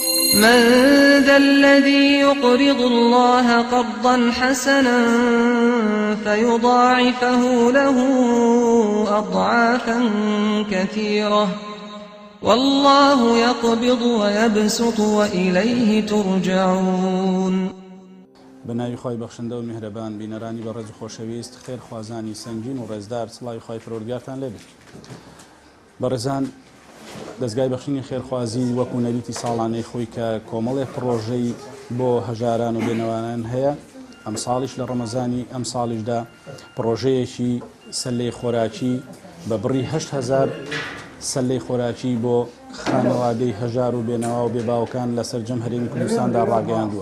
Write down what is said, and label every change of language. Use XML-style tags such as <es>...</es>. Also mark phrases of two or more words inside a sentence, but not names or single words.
<ar>من ذا الذي يقرض الله قرضا حسنا فيضاعفه له أضعافا كثيرة والله يقبض ويبسط وإليه ترجعون.</ar> <ckb>بناوی خۆی بەخشندە و میهرەبان بینەرانی بە ڕێز و خۆشەویست خێر خوازانی سەنگین و ڕێزدار سڵاوی خۆی پەروەردگارتان لێبێت. بەڕێزان دەستگای بەخشینی خێرخوازی وەکو نەریتی ساڵانەی خۆی کە کۆمەڵێک پرۆژەی بۆ هەژاران و بێنەوانان هەیە ئەم ساڵیش لە ڕەمەزانی ئەم ساڵیشدا پرۆژەیەکی سەلەی خۆراکی بە بڕی 8,000 سەلەی خۆراکی بۆ خانەوادەی هەژار و بێنەوا و بێباوەکان لە سەرجەم هەرێمی کوردستاندا ڕاگەیاندووە.</ckb>